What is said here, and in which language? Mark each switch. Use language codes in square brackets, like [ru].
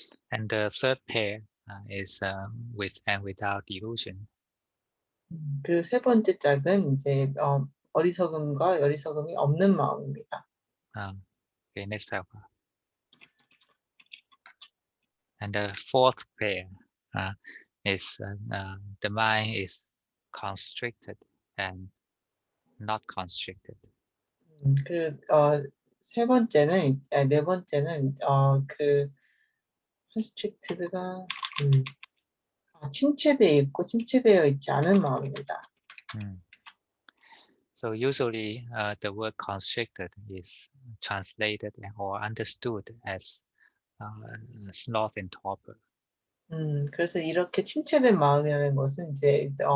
[en] And the third pair is with and without delusion. [ko] 그리고 세 번째 짝은 이제 어리석음과 어리석음이 없는 마음입니다. [en] Okay, next paragraph. And the fourth pair is the mind is constricted and not constricted. [ko] 그 네 번째는 그 constricted가 침체되어 있고 침체되어 있지 않은 마음입니다. [en] So usually the word constricted is translated or understood as sloth and torpor. [ko] 그래서 이렇게 침체된 마음이라는 것은 이제